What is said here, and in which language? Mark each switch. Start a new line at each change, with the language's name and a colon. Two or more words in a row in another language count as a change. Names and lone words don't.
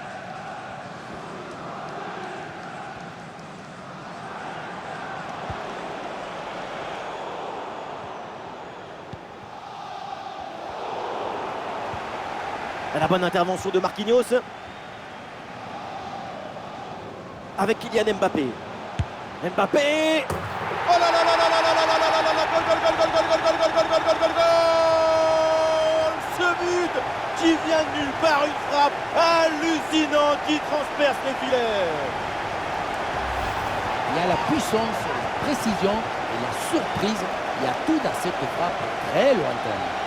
French: La bonne intervention de Marquinhos. Avec Kylian Mbappé. Mbappé. Oh là là là là là là là là là là là,
Spanish: gol, gol, gol, gol, gol, gol, gol, gol, gol, gol, gol, gol.
French: Ce but qui vient de nulle part, une frappe hallucinante qui transperce les filets. Il y a la puissance, la précision et la surprise. Il y a tout dans cette frappe très lointaine.